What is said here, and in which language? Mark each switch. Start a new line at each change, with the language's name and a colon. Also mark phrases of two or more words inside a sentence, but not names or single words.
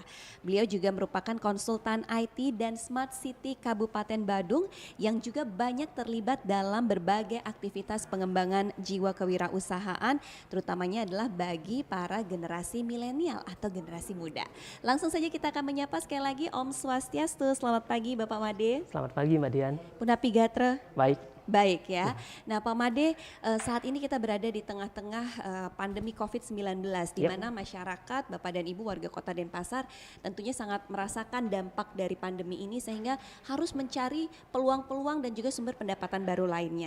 Indonesian: Beliau juga merupakan konsultan IT dan Smart City Kabupaten Badung yang juga banyak terlibat dalam berbagai aktivitas pengembangan jiwa kewirausahaan, terutamanya adalah bagi para generasi milenial atau generasi muda. Langsung saja kita akan menyapa sekali lagi
Sanskrit: Om Swastiastu.
Indonesian: Selamat pagi Bapak Made. Selamat pagi Mbak Dian.
Balinese: Punapi Gatra.
Indonesian: Baik. Baik ya. Nah Pak Made, saat ini kita berada di tengah-tengah pandemi COVID-19 di mana masyarakat, Bapak dan Ibu warga Kota Denpasar tentunya sangat merasakan dampak dari pandemi ini sehingga harus mencari peluang-peluang dan juga sumber pendapatan baru lainnya.